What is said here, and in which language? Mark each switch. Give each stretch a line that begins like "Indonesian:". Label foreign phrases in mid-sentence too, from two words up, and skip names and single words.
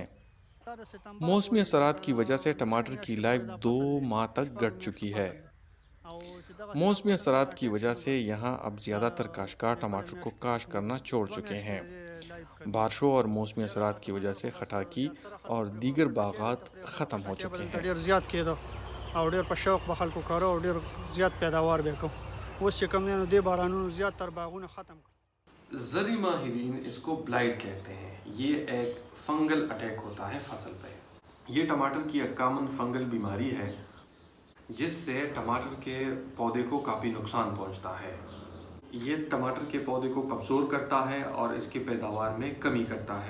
Urdu: موسمی اثرات کی وجہ سے ٹماٹر کی لائف 2 ماہ تک گھٹ چکی ہے۔ موسمی اثرات کی وجہ سے یہاں اب زیادہ تر کاشتکار ٹماٹر کو کاشت کرنا چھوڑ چکے ہیں۔ بارشوں اور موسمی اثرات کی وجہ سے خٹاکی اور دیگر باغات ختم ہو چکے ہیں۔
Pashto: ډیر زیات کېدو او ډیر په شوق به خلکو کارو او ډیر زیات پیداوار به کوم. اوس چې کوم دی نو دې بارانونو زیات تر باغونه ختم کړ.
Urdu: زرعی ماہرین اس کو بلائٹ کہتے ہیں۔ یہ ایک
English: fungal attack
Urdu: ہوتا ہے فصل پہ۔ یہ ٹماٹر کی ایک
English: common fungal
Urdu: بیماری ہے جس سے ٹماٹر کے پودے کو کافی نقصان پہنچتا ہے۔ یہ ٹماٹر کے پودے کو کمزور کرتا ہے اور اس کی پیداوار میں کمی کرتا ہے۔